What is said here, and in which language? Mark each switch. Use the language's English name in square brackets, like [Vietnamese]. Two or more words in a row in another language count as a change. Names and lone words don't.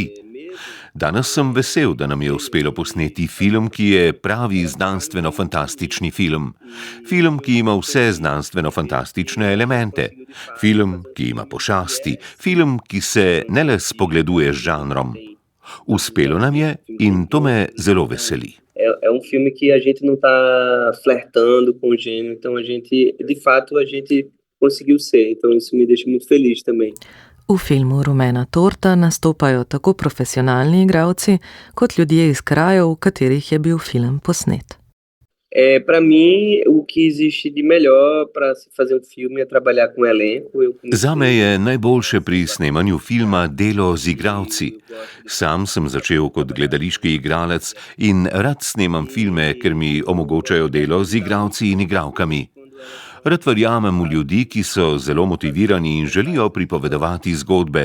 [Slovenian] Danes sem vesel, da nam je uspelo posneti film, ki je pravi znanstveno-fantastični film. Film, ki ima vse znanstveno-fantastične elemente. Film, ki ima pošasti. Film, ki se ne le spogleduje z žanrom. Uspelo nam je in to me zelo veseli. [Portuguese] É filme que a gente não está flertando com o gênero, então a gente conseguiu ser, então isso me deixa muito feliz também. [Slovenian] V filmu Rumena torta nastopajo tako profesionalni igralci, kot ljudje iz krajev, v katerih je bil film posnet. [Portuguese] Para mim, o que existe de melhor para se fazer filme é trabalhar com elenco. [Slovenian] Zame je najboljše pri snemanju filma delo z igralci. Sam sem začel kot gledališki igralec in rad snemam filme, ker mi omogočajo delo z igralci in igralkami. Rad verjamem v ljudi, ki so zelo motivirani in želijo pripovedovati zgodbe.